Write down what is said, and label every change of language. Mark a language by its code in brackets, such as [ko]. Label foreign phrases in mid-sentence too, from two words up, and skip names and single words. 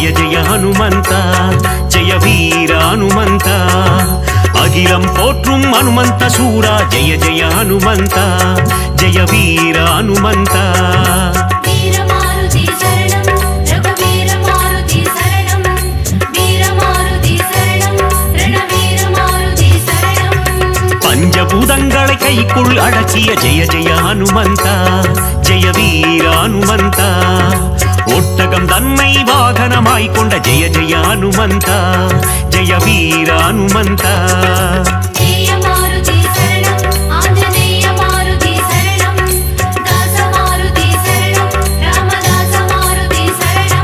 [te] జయ హనుమంత జయ వీర హనుమంత అఖిలం పోற்றும் హనుమంత సూర జయ జయ హనుమంత జయ వీర హనుమంత వీరమారుతి శరణం రఘువీర మారుతి శరణం వీరమారుతి శరణం రణవీర మారుతి శరణం [ta] பஞ்சபூதங்களை கைக்குள் அடக்கிய ஜெய ஜெய ஹனுமந்த ஜெய வீர ஹனுமந்த ஒட்டகம் தன்னை வாகனமாய் கொண்ட ஜெய ஜெய ஹனுமந்த ஜெய வீர ஹனுமந்த [te] జయ మారుతి శరణం ఆంజనేయ మారుతి శరణం దాస మారుతి శరణం రామదాస మారుతి శరణం